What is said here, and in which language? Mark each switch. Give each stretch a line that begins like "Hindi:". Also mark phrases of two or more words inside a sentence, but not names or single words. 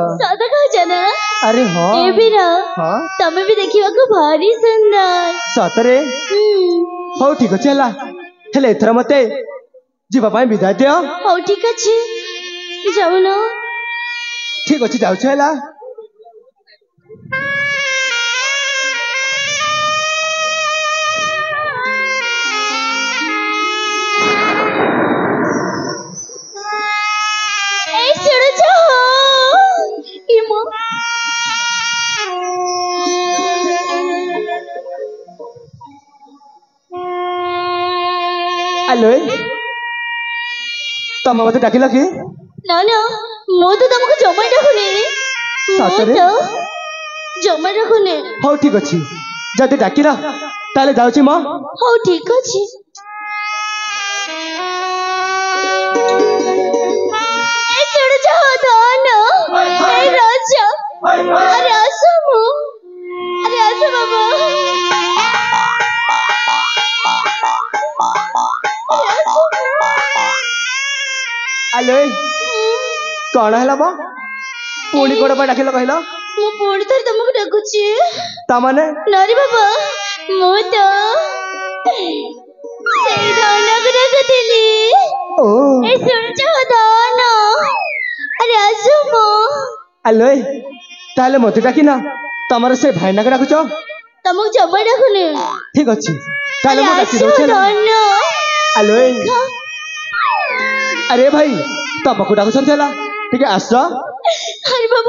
Odia: ସତ କହୁଛ ନା ଆରେ ହଁ ଏ ବୀର ହଁ ତମେ ବି ଦେଖିବାକୁ ଭାରି ସୁନ୍ଦର ସତରେ ହଉ ଠିକ ଅଛି ହେଲା ହେଲେ ଏଥର ମତେ ଯିବା ପାଇଁ ବିଦାୟ ଦିଅ ହଉ ଠିକ ଅଛି ଯାଉନ ଠିକ ଅଛି ଯାଉଛି ହେଲା
Bangla: এই শুনেছ ইমো
Odia: ଆଲୋ ତମେ ମତେ ଡାକିଲ କି ନା ନା ମୁଁ ତ ତମକୁ ଜମା ଡାକୁନି ସତରେ ଜମା ଡାକୁନି ହଉ ଠିକ ଅଛି ଯଦି ଡାକିଲ ତାହେଲେ ଯାଉଛି ମ ହଉ ଠିକ ଅଛି
Bangla: এই শুনেছ ধন এই রাজা আরে আসো মু আরে আসো বাবা
Odia: ଆଲୋ କଣ ହେଲା ମ ପୁଣି କୋଉଟା ପାଇଁ ଡାକିଲ କହିଲ ମୁଁ ପୁଣି ଥରେ ତମକୁ ଡାକୁଛି ତାମାନେ ନାରୀ ବାବା ମୁଁ ତ ସେଇ ଧନକୁ ଡାକୁଥିଲି ଓ
Bangla: এই শুনেছ ধন আরে আসো মু
Odia: ଆଲୋ ତାହେଲେ ମତେ ଡାକିନା ତମର ସେ ଭାଇନାକୁ ଡାକୁଛ ତମକୁ ଜମା ଡାକୁନି। ଠିକ ଅଛି ତାହେଲେ ମୁଁ ଡାକି ଆସ ଦଉଛି ହେଲା। ଧନ। ଆଲୋ ଆରେ ଭାଇ ତମକୁ ଡାକୁଛନ୍ତି ହେଲା ଟିକେ ଆସ। ଆରେ ବାବା